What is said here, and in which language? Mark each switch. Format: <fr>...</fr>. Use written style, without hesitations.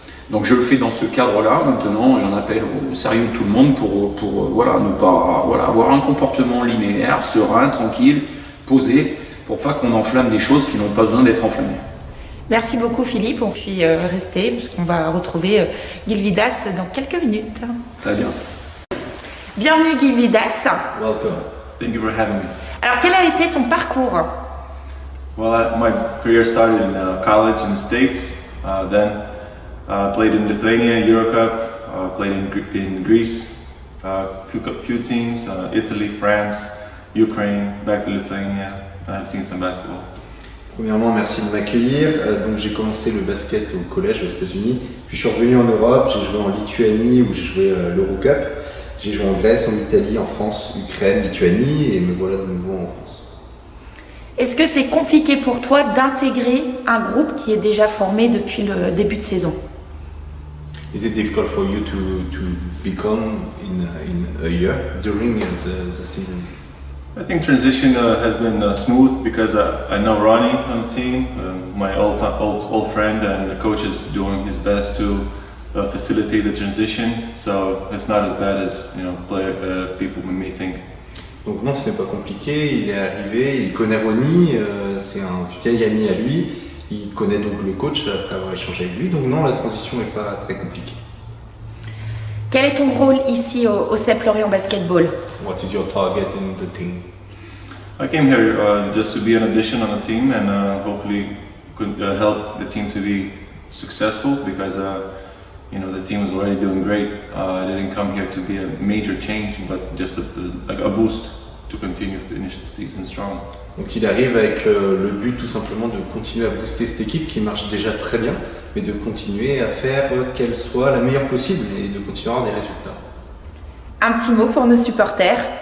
<fr>Donc je le fais dans ce cadre-là. Maintenant, j'en appelle au sérieux de tout le monde pour ne pas avoir un comportement linéaire, serein, tranquille, posé, pour pas qu'on enflamme des choses qui n'ont pas besoin d'être enflammées. Merci beaucoup Philippe, on peut rester puisqu'on va retrouver Gilvidas dans quelques minutes. Très bien. Bienvenue Gilvidas.</fr> <en>Welcome. Thank you for having me.</en> <fr>Alors quel a été ton parcours?</fr> <en>Well, my career started in college in the States, then played in Lithuania, Eurocup, played in Greece, few teams, Italy, France, Ukraine, back to Lithuania. I've seen some basketball.</en> <fr>Premièrement, merci de m'accueillir. Donc j'ai commencé le basket au collège aux États-Unis, puis je suis revenu en Europe, j'ai joué en Lituanie où j'ai joué l'Eurocup, j'ai joué en Grèce, en Italie, en France, Ukraine, Lituanie et me voilà de nouveau en France. Est-ce que c'est compliqué pour toi d'intégrer un groupe qui est déjà formé depuis le début de saison?</fr> <en>Is it difficult for you to become in a year during the season? I think transition has been smooth because I know Ronnie on the team, my old friend, and the coach is doing his best to facilitate the transition. So it's not as bad as people may think.</en> <fr>Donc non, ce n'est pas compliqué. Il est arrivé, il connaît Ronnie, c'est un vieil ami à lui. Il connaît donc le coach après avoir échangé avec lui. Donc non, la transition n'est pas très compliquée. Quel est ton rôle ici au CEP Lorient Basketball?</fr> <en>What is your target in the team? I came here just to be an addition on the team and hopefully could help the team to be successful because the team is already doing great. I didn't come here to be a major change, but just a boost to continue finish the season strong.</en> <fr>Donc il arrive avec le but tout simplement de continuer à booster cette équipe qui marche déjà très bien, mais de continuer à faire qu'elle soit la meilleure possible et de continuer à avoir des résultats. Un petit mot pour nos supporters.</fr>